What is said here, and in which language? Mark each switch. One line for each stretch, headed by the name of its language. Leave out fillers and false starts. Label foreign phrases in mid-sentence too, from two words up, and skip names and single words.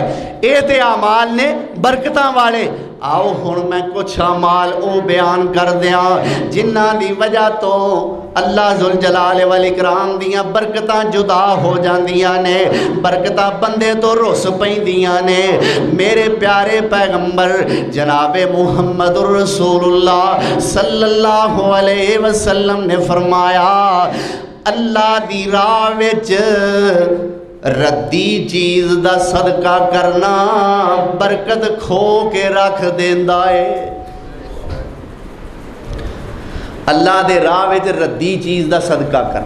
Punjabi: یہ تے اعمال نے برکتاں والے۔ آؤ ہن میں کچھ اعمال او بیان کر دیاں جنہاں دی وجہ توں اللہ
Arabic: ذو الجلال والإكرام
Punjabi: دیاں برکتاں جدا ہو جاندیاں نے، برکتاں بندے توں رس پیندیاں نے. میرے پیارے پیغمبر جنابِ محمد رسول اللہ
Arabic: صلى الله عليه وسلم
Punjabi: نے فرمایا اللہ دی راہ وچ ردی چیز دا صدقہ کرنا برکت کھو کے رکھ دیندا ہے. اللہ دے راہ وچ ردی چیز دا صدقہ کرنا.